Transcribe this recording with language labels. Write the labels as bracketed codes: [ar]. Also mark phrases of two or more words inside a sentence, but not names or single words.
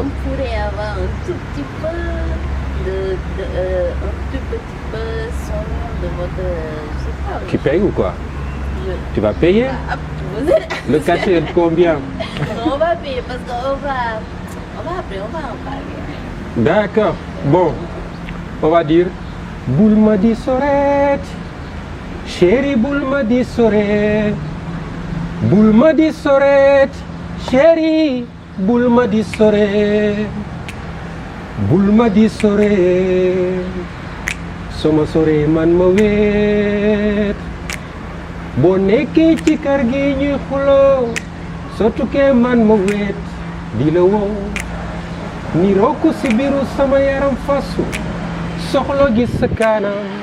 [fr] On pourrait avoir un tout petit peu son de votre... je sais pas. Tu payes ou quoi? Tu vas payer? Le cachet est de combien? On va payer parce qu'on va en parler. D'accord. Bon, on va dire [wo] Boulma di Soret, chérie Boulma di Soret, Boulma di Soret, chérie Boulma di Soret, Boulma di Soret, sama sore man ma wet. boo nekkee ci kër gi ñuy xuloo soo tukkee man ma wet di la woo niroo ko si biiru sama yaram fasu soxlo gis sa kanam